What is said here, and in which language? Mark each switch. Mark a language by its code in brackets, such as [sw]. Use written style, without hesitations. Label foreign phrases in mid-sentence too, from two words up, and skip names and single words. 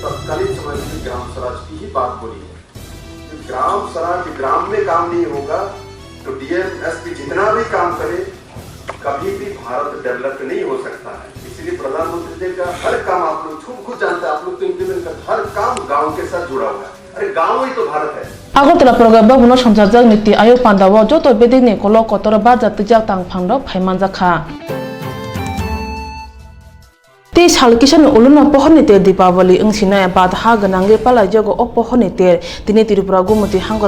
[hi] तत्कालीन समय में ग्राम स्वराज की ही बात बोली है ग्राम स्वराज ग्राम में काम नहीं होगा तो डीएम एसपी जितना भी काम करे कभी भी भारत डेवलप नहीं हो सकता है इसलिए प्रधानमंत्री जी का हर काम आप लोग खुद जानते हैं आप लोग तो इम्प्लीमेंट कर हर काम गाँव के साथ जुड़ा हुआ है अरे गाँव ही तो भारत है [trp] Agotla poroge babuno samjajak niti ayok pandawo joto bedini kolok kotor bajat tijak tangphangrok phaimanjakha Ti salkisan uluna pohoni te Dipawali ungsina badha ganange palajogo o pohoni te tini Tripura gumuti hangor